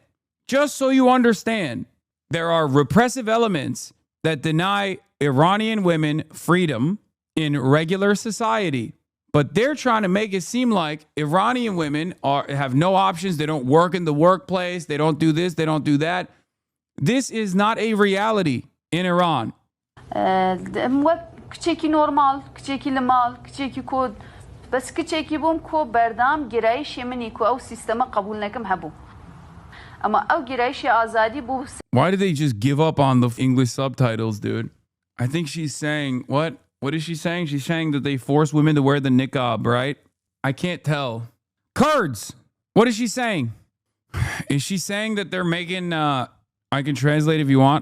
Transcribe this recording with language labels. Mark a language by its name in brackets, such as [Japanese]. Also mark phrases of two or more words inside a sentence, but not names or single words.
[English] Just so you understand, there are repressive elements that deny Iranian women freedom in regular society. But they're trying to make it seem like Iranian women have no options. They don't work in the workplace. They don't do this. They don't do that. This is not a reality in Iran. [Central Kurdish] کچکی نورمال، کچکی لمال، کچکی کود، بس کچکی بوم کو بردام گرایش منی کو او سیستم قبول نکم هبو. اما او گرایش آزادی بو. [English] Why did they just give up on the English subtitles, dude? I think she's saying, what? What is she saying? She's saying that they force women to wear the niqab, right? I can't tell. Kurds. What is she saying? Is she saying that they're making, I can translate if you want.